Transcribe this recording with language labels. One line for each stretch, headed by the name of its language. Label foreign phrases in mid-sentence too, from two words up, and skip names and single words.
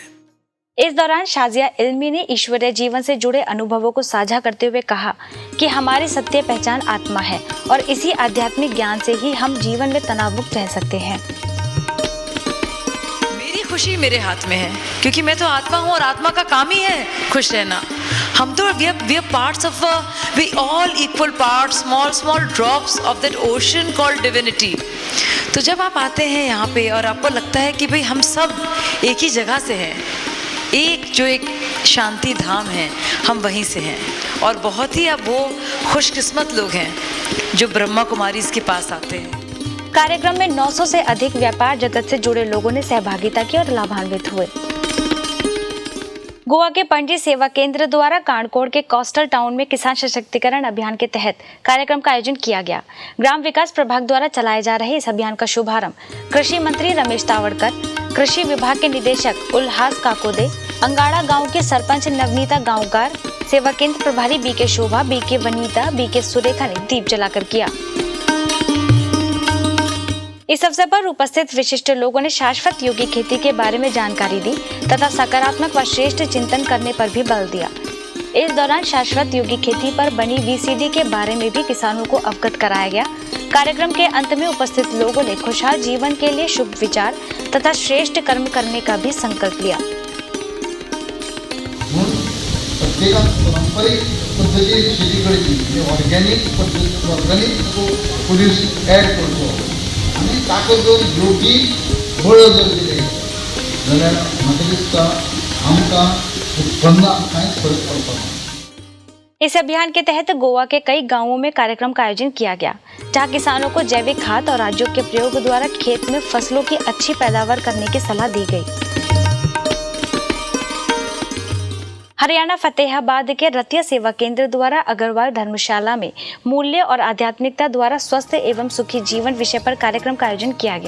Hindi: इस दौरान शाजिया इल्मी ने ईश्वरीय जीवन से जुड़े अनुभवों को साझा करते हुए कहा कि हमारी सत्य पहचान आत्मा है और इसी आध्यात्मिक ज्ञान से ही हम जीवन में तनाव मुक्त रह सकते हैं। मेरी खुशी मेरे हाथ में है, क्योंकि मैं तो आत्मा हूँ और आत्मा का काम ही है खुश रहना। हम तो
English: we are parts of we all equal parts, small drops of that ocean called divinity।
Hindi: तो जब आप आते हैं यहाँ पे और आपको लगता है कि भाई हम सब एक ही जगह से हैं, एक शांति धाम है, हम वहीं से हैं, और बहुत ही अब वो खुशकिस्मत लोग हैं जो ब्रह्मा कुमारी के पास आते हैं। कार्यक्रम में 900 से अधिक व्यापार जगत से जुड़े लोगों ने सहभागिता की और लाभान्वित हुए। गोवा के पणजी सेवा केंद्र द्वारा कांडकोड़ के कोस्टल टाउन में किसान सशक्तिकरण अभियान के तहत कार्यक्रम का आयोजन किया गया। ग्राम विकास प्रभाग द्वारा चलाए जा रहे इस अभियान का शुभारंभ कृषि मंत्री रमेश तावड़कर, कृषि विभाग के निदेशक उल्हास काकोदे, अंगाड़ा गांव के सरपंच नवनीता गांवकार, सेवा केंद्र प्रभारी बीके शोभा, बीके वनीता, बीके सुरेखा ने दीप जलाकर किया। इस अवसर पर उपस्थित विशिष्ट लोगों ने शाश्वत यौगिक खेती के बारे में जानकारी दी तथा सकारात्मक व श्रेष्ठ चिंतन करने पर भी बल दिया। इस दौरान शाश्वत योगी खेती पर बनी VCD के बारे में भी किसानों को अवगत कराया गया। कार्यक्रम के अंत में उपस्थित लोगों ने खुशहाल जीवन के लिए शुभ विचार तथा श्रेष्ठ कर्म करने का भी संकल्प लिया।
Konkani: पारंपरिक पद्धतीने शेती करायची, ऑर्गॅनिक पद्धती
English: organic produce add
Konkani: करतो आणि ताका जर योगी बळ जर दिले जाल्यार म्हाका दिसता आमकां उत्पन्नाक कांयच फरक पडपाना।
Hindi: इस अभियान के तहत गोवा के कई गांवों में कार्यक्रम का आयोजन किया गया, जहां किसानों को जैविक खाद और राजयोग के प्रयोग द्वारा खेत में फसलों की अच्छी पैदावार करने की सलाह दी गई। हरियाणा फतेहाबाद के रतिया सेवा केंद्र द्वारा अग्रवाल धर्मशाला में मूल्य और आध्यात्मिकता द्वारा स्वस्थ एवं सुखी जीवन विषय पर कार्यक्रम का आयोजन किया गया।